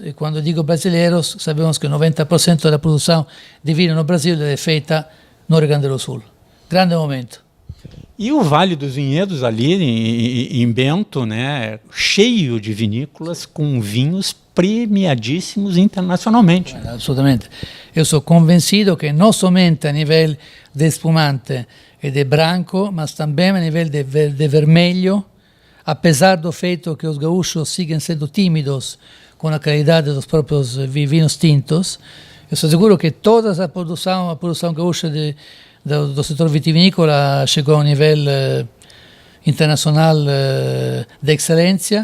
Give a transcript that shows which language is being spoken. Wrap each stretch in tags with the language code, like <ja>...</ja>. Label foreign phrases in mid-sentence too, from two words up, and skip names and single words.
<pt>E quando digo brasileiros, sabemos que 90% da produção de vinho no Brasil é feita no Rio Grande do Sul. Grande momento. E o Vale dos Vinhedos ali em Bento, né, cheio de vinícolas com vinhos premiadíssimos internacionalmente. Assolutamente.</pt> <it>Io sono convencido che non solamente a livello di spumante e di branco,</it> <pt>ma também a nível de vermelho, apesar do feito que os gaúchos sigam sendo tímidos com a qualidade dos próprios vinhos tintos, eu sou seguro que toda a produção gaúcha do setor vitivinícola chegou a um nível internacional de excelência.</pt>